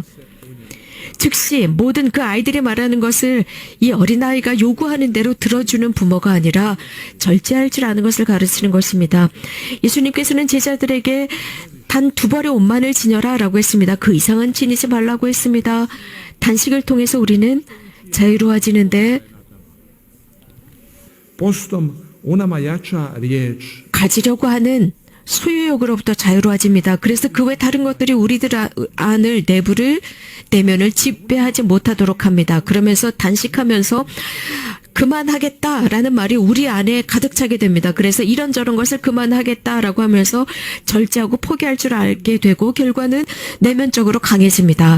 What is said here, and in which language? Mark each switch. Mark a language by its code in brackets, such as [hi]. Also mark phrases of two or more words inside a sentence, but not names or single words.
[ko] 즉시 모든 그 아이들이 말하는 것을 이 어린아이가 요구하는 대로 들어주는 부모가 아니라 절제할 줄 아는 것을 가르치는 것입니다. 예수님께서는 제자들에게 단 2벌의 옷만을 지녀라 라고 했습니다. 그 이상은 지니지 말라고 했습니다. 단식을 통해서 우리는 자유로워지는데 [hr] postom u nama jača riječ [ko] 가지려고 하는 소유욕으로부터 자유로워집니다. 그래서 그 외 다른 것들이 우리들 안을 내면을 지배하지 못하도록 합니다. 그러면서 단식하면서 그만하겠다라는 말이 우리 안에 가득 차게 됩니다. 그래서 이런저런 것을 그만하겠다라고 하면서 절제하고 포기할 줄 알게 되고 결과는 내면적으로 강해집니다.